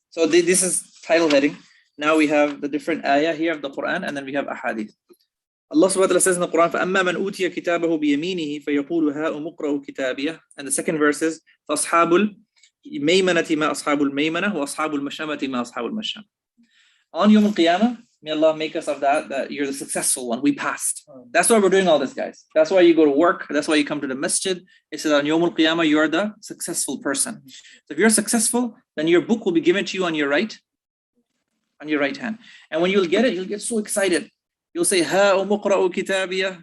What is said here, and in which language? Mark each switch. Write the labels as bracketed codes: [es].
[en] So this is title heading. Now we have the different ayah here of the Quran, and then we have ahadith. Allah subhanahu wa ta'ala says in the Quran, [ar] فَأَمَّا مَنْ أُوتِيَ كِتَابَهُ بِيَمِينِهِ فَيَقُولُ هَاؤُمُ اقْرَءُوا كِتَابِيَهْ. [en] And the second verse is [ar] فَأَصْحَابُ الْمَيْمَنَةِ مَا أَصْحَابُ الْمَيْمَنَةِ وَأَصْحَابُ الْمَشْأَمَةِ مَا أَصْحَابُ الْمَشْأَمَةِ. [en] On Yawm al-Qiyamah, May Allah make us of that you're the successful one. We passed. That's why we're doing all this, guys. That's why you go to work. That's why you come to the masjid. It says on Yawmul Qiyamah, you're the successful person. So if you're successful, then your book will be given to you on your right hand. And when you'll get it, you'll get so excited. You'll say, Ha umuqra'u kitabiyah.